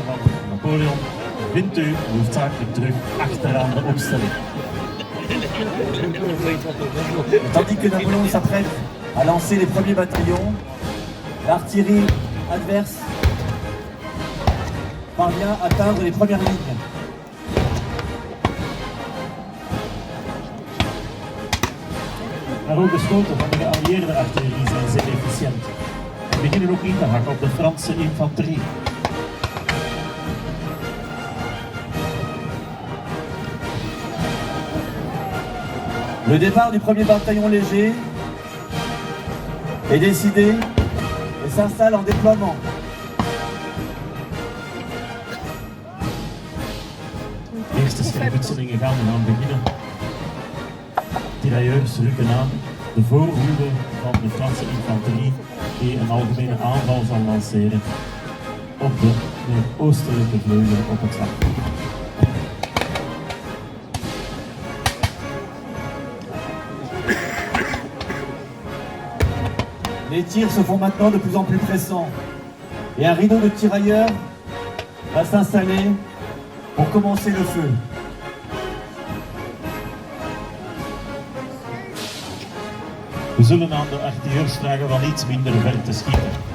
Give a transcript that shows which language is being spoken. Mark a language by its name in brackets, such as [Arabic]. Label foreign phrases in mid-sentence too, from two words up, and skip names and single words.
[Dutch] van Napoleon vindt u hoofdzakelijk terug achteraan de opstelling. [French] Tandis que Napoléon s'apprête à lancer les premiers bataillons, l'artillerie adverse parvient à atteindre les premières lignes. [Dutch] Maar ook de schoten van de geallieerde artillerie zijn zeer efficiënt. We beginnen ook in te hakken op de Franse infanterie. [French] Le départ du premier bataillon léger est décidé et s'installe en déploiement. [Dutch] De eerste schermutselingen gaan eraan beginnen. Tirailleurs rukken aan. De voorhoede van de Franse infanterie die een algemene aanval zal lanceren op de oostelijke vleugel op het slagveld. [French] Les tirs se font maintenant de plus en plus pressants et un rideau de tirailleurs va s'installer pour commencer le feu. [Dutch] We zullen aan de artilleurs vragen van iets minder ver te schieten.